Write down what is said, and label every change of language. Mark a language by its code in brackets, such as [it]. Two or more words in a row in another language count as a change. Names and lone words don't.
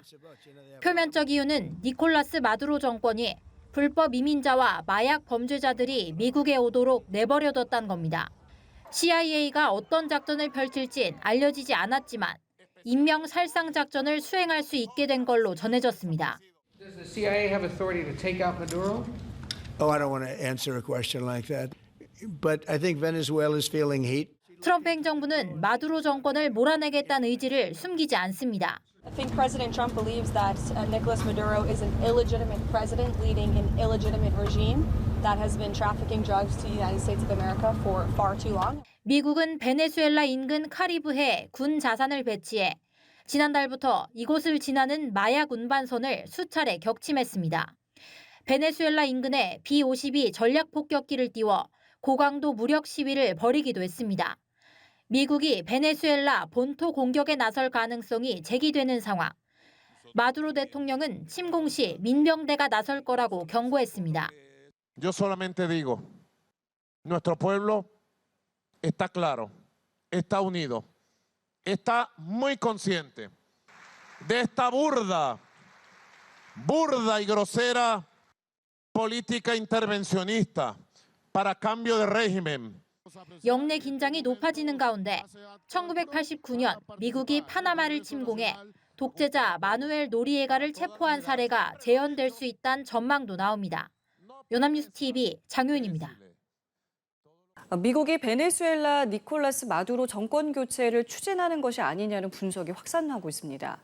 [ko] 표면적 이유는 니콜라스 마두로 정권이 불법 이민자와 마약 범죄자들이 미국에 오도록 내버려뒀다는 겁니다. CIA가 어떤 작전을 펼칠진 알려지지 않았지만 인명 살상 작전을 수행할 수 있게 된 걸로 전해졌습니다. [en] Does the CIA have authority to take out Maduro? Oh, I don't want to answer a question like that. But I think Venezuela is feeling heat. [ko] 트럼프 행정부는 마두로 정권을 몰아내겠다는 의지를 숨기지 않습니다. [en] I think President Trump believes that Nicolas Maduro is an illegitimate president leading an illegitimate regime that has been trafficking drugs to the United States of America for far too long. [ko] 미국은 베네수엘라 인근 카리브해에 군 자산을 배치해 지난달부터 이곳을 지나는 마약 운반선을 수차례 격침했습니다. 베네수엘라 인근에 B-52 전략 폭격기를 띄워 고강도 무력 시위를 벌이기도 했습니다. 미국이 베네수엘라 본토 공격에 나설 가능성이 제기되는 상황. 마두로 대통령은 침공 시 민병대가 나설 거라고 경고했습니다. [es] Yo solamente digo, nuestro pueblo está claro, está unido, está muy consciente de esta burda y grosera política intervencionista para cambio de régimen. [ko] 영내 긴장이 높아지는 가운데 1989년 미국이 파나마를 침공해 독재자 마누엘 노리에가를 체포한 사례가 재현될 수 있다는 전망도 나옵니다. 연합뉴스TV 장효인입니다. 미국이 베네수엘라 니콜라스 마두로 정권 교체를 추진하는 것이 아니냐는 분석이 확산하고 있습니다.